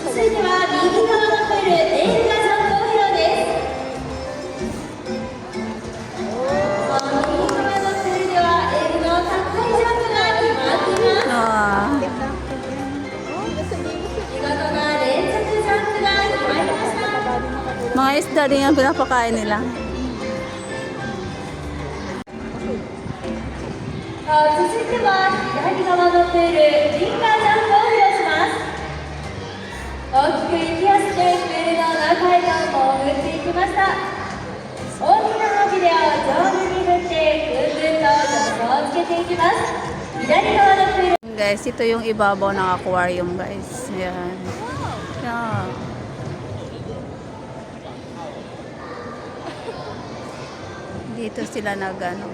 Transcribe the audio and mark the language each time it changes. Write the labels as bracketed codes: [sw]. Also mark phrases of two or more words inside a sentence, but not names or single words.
[ja] 続いては右側のプール、エールがジャンプを披露です。さあ、右側のプールではエールの高いジャンプが決まっています。 Ah. 見事な連続ジャンプが決まりました。 [tl] Mga isda din yung pinapakain nila. [ja] さあ、続いては左側のプール、リンガージャンプを披露します。大きく息をしてプールの中へと潜っていきました。大きな尾びれを上手に振ってぐんぐんと助走をつけていきます。左側のプール [tl] Guys, ito yung ibabaw ng aquarium guys. Yan. Yan. Dito sila nag-ano.